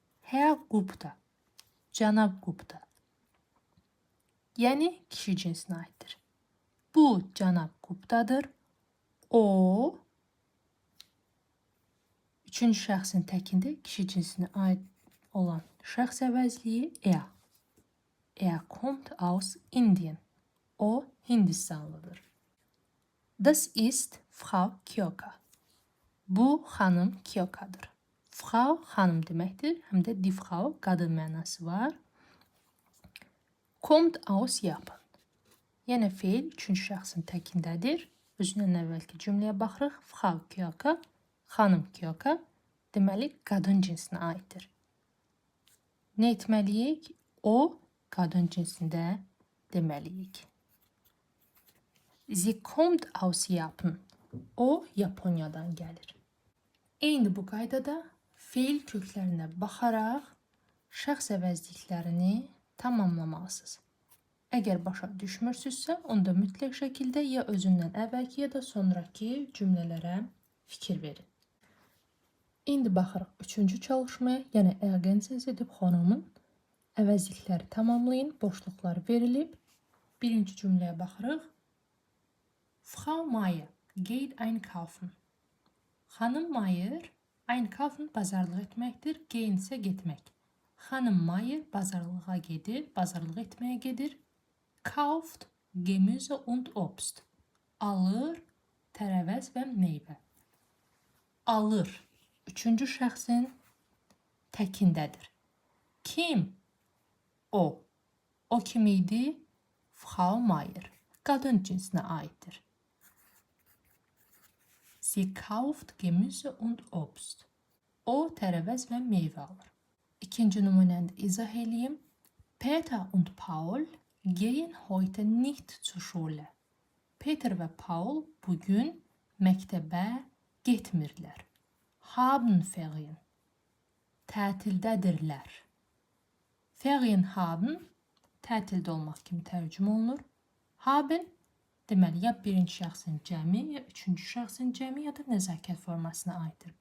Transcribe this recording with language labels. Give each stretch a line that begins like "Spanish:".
Azerbaijani: Herr Gupta, cənab Gupta. Yəni kişi cinsinə aiddir. Bu cənab Guptadır. O, üçüncü şəxsin təkində kişi cinsinə aid olan şəxs əvəzliyi
German: Er kommt aus Indien.
Azerbaijani: O Hindistanlıdır.
German: Das ist Frau Kyoka.
Azerbaijani: Bu xanım Kyokadır. Frau xanım deməkdir, həm də die Frau qadın mənası var.
German: Kommt aus Japan.
Azerbaijani: Yəni feil üçüncü şəxsin təkindədir. Özündən əvvəlki cümləyə baxırıq. Frau Kyoka, xanım Kyoka deməli qadın cinsinə aiddir. Nə etməliyik? O qadın cinsində deməliyik.
German: Sie kommt aus Japan.
Azerbaijani: O Yaponiyadan gəlir. Eyni bu qaydada feil köklərinə baxaraq şəxs əvəzliklərini tamamlamalısınız. Əgər başa düşmürsünüzsə, onda mütləq şəkildə ya özündən əvvəlki ya da sonraki cümlələrə fikir verin. İndi baxırıq üçüncü çalışmaya, yəni
German: ergänzen Sie die Pronomen
Azerbaijani: əvəzlikləri tamamlayın, boşluqlar verilib. Birinci cümləyə baxırıq.
German: Frau Mayer geht einkaufen.
Azerbaijani: Xanım Mayer einkaufen bazarlıq etməkdir, gehen isə getmək. Xanım Mayer bazarlığa gedir, bazarlıq etməyə gedir.
German: Kauft Gemüse und Obst.
Azerbaijani: Alır, tərəvəz və meyvə. Alır. Üçüncü şəxsin təkindədir. Kim? O. O kim idi? Frau Mayer. Qadın cinsinə aiddir.
German: Sie kauft Gemüse und Obst.
Azerbaijani: O tərəvəz və meyvə alır. İkinci nümunəni izah edeyim.
German: Peter und Paul gehen heute nicht zur Schule.
Azerbaijani: Peter və Paul bugün məktəbə getmirlər.
German: Haben Ferien.
Azerbaijani: Tətildədirlər. Ferien haben tətildə olmaq kimi tərcümə olunur. Haben deməli ya birinci şəxsin cəmi, ya üçüncü şəxsin cəmi, ya da nəzakət formasına aiddir.